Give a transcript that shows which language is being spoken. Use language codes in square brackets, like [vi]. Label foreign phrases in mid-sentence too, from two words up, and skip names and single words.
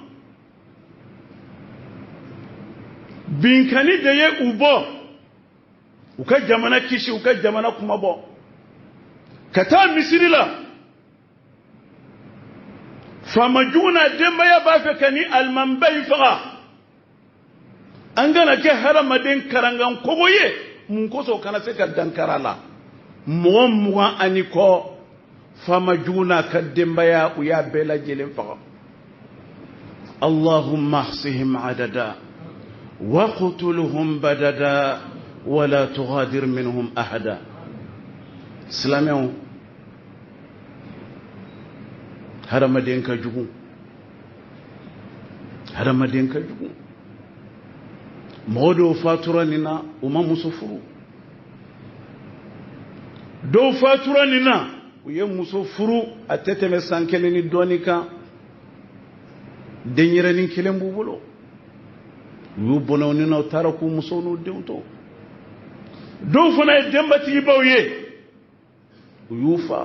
[bm] binkani de ye u bɔ u ka jamana kisi u ka jamana kuma bɔ ka taa misiri la faama jugu n'a denbaya b'a fɛ ka ni alimanba in faga an kana kɛ hadamaden karangan kogo ye mun kosɔn kana se ka dankara la mɔgɔ 20 ani kɔ faama jugu n'a ka denbaya u y'a bɛɛ lajɛlen faga [ar] اللهم أحصهم عددا واقتلهم بددا ولا تغادر منهم أحدا [bm] silamɛw hadamaden ka jugu mɔgɔ dɔw fatura nin na u ma muso furu dɔw fatura nin na u ye muso furu a tɛ tɛmɛ san 1 ni dɔɔnin kan denyɛrɛnin 1 b'u bolo u y'u bɔnɛw ni na u taara k'u musow n'u denw to dɔw fana ye denbatigibaw ye u y'u